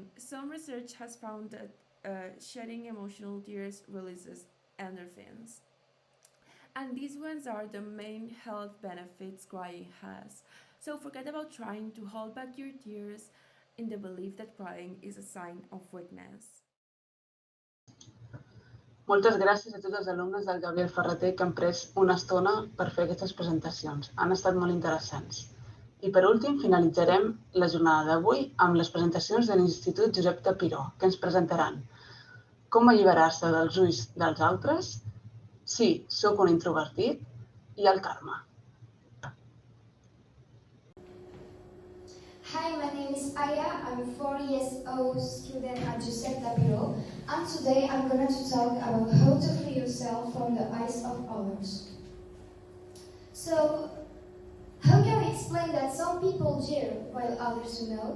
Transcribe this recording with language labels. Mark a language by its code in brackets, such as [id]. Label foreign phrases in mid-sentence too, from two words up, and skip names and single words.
[en] Some research has found that shedding emotional tears releases endorphins. And these ones are the main health benefits crying has. So forget about trying to hold back your tears in the belief that crying is a sign of weakness. [ca] Moltes gràcies a tots els alumnes del Gabriel Ferreter que han pres una estona per fer aquestes presentacions. Han estat molt interessants. I per últim, finalitzarem la jornada d'avui amb les presentacions de l'Institut Josep Tapiró, que ens presentaran com alliberar-se dels ulls dels altres, sí, sóc un introvertit, i el karma. [en] Hi, my name is Aya. I'm a 4 years old student at Josep Tapiró, and today I'm going to talk about how to free yourself from the eyes of others. So, how can we explain that some people jeer while others do not?